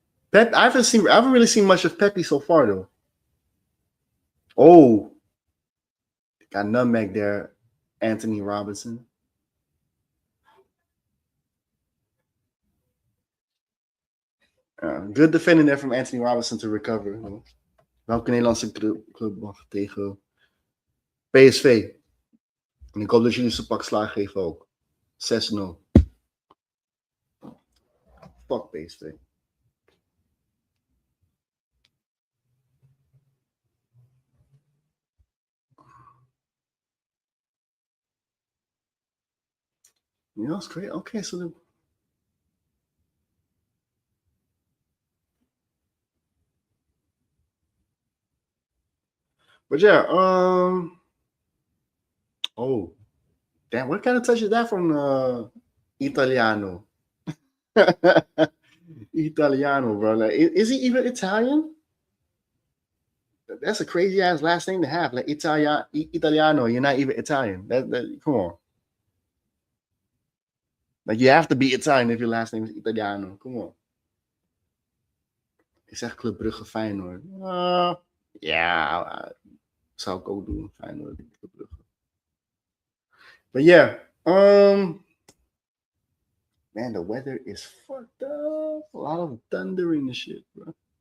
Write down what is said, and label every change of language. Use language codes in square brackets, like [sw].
[en] Pep, I haven't really seen much of Pepe so far though. Oh, got nutmeg there. Anthony Robinson. Good defending there from Anthony Robinson to recover. [nl] Welke Nederlandse club mag tegen PSV? En ik hoop dat jullie ze pak slaag geven ook. 6-0. [en] Fuck PSV. Yeah, that's great. Okay, so but yeah, oh, damn, what kind of touch is that from Italiano? Italiano, bro. Like, is he even Italian? That's a crazy ass last name to have. Like, Italiano, you're not even Italian. That come on. Like, you have to be Italian if your last name is Italiano. Come on. [nl] Ik zeg Club Brugge Feyenoord. Ja, zou ik ook doen. Feyenoord, Club Brugge. [en] But yeah, Man, the weather is fucked up. A lot of thunder and shit, bro.